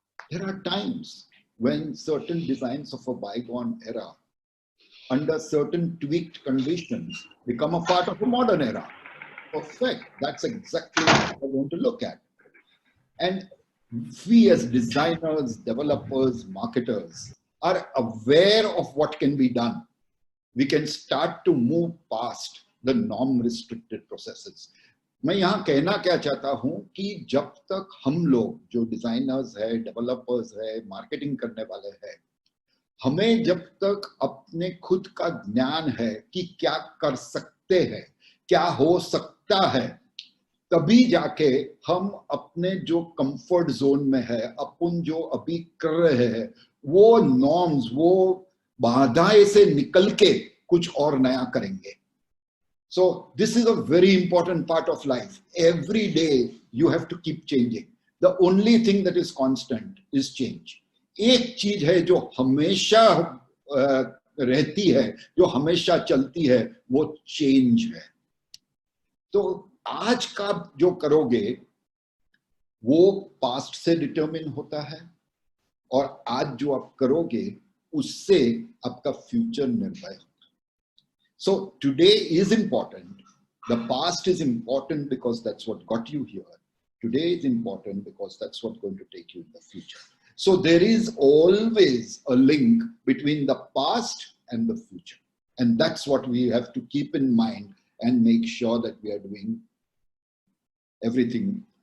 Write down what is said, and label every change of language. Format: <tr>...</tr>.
<en>There are times when certain designs of a bygone era, under certain tweaked conditions, become a part of a modern era. Perfect. That's exactly what I want to look at. And we as designers, developers, marketers are aware of what can be done. We can start to move past the norm-restricted processes.</en> <hi>मैं यहाँ कहना क्या चाहता हूँ कि जब तक हम लोग जो डिजाइनर्स है, डेवलपर्स है, मार्केटिंग करने वाले हैं, हमें जब तक अपने खुद का ज्ञान है कि क्या कर सकते हैं, क्या हो सकता है, तभी जाके हम अपने जो कंफर्ट जोन में है, अपन जो अभी कर रहे हैं, वो नॉर्म्स, वो बाधाएं से निकल के कुछ और नया करेंगे.</hi> <en>So this is a very important part of life. Every day you have to keep changing. The only thing that is constant is change.</en> <hi>एक चीज है जो हमेशा रहती है, जो हमेशा चलती है, वो चेंज है. तो आज का जो करोगे वो पास्ट से डिटरमिन होता है, और आज जो आप करोगे उससे आपका फ्यूचर निर्भर होगा.</hi> <en>So today is important. The past is important because that's what got you here. Today is important because that's what's going to take you in the future. So there is always a link between the past and the future. And that's what we have to keep in mind and make sure that we are doing everything.</en>